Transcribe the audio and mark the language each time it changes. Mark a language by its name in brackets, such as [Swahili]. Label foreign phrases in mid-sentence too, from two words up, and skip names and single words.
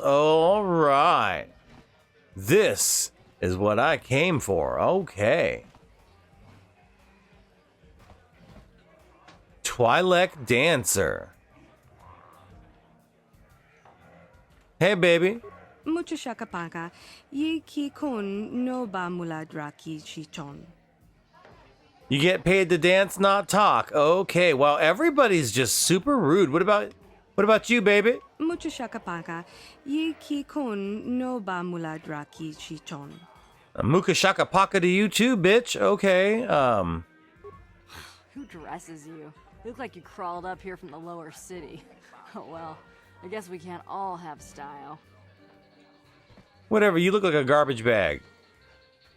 [English] Alright. This is what I came for. Okay. Twi'lek Dancer. Hey, baby. Mucho shakapaka. Yi ki kun no ba muladraki chichon. You get paid to dance, not talk. Okay, well, everybody's just super rude. What about you, baby? Mucho shakapaka. Yi ki kun no ba muladraki chichon. Muka shaka paka to you too, bitch. Okay, Who dresses you? You look like you crawled up here from the lower city. Oh well, I guess we can't all have style. Whatever, you look like a garbage bag.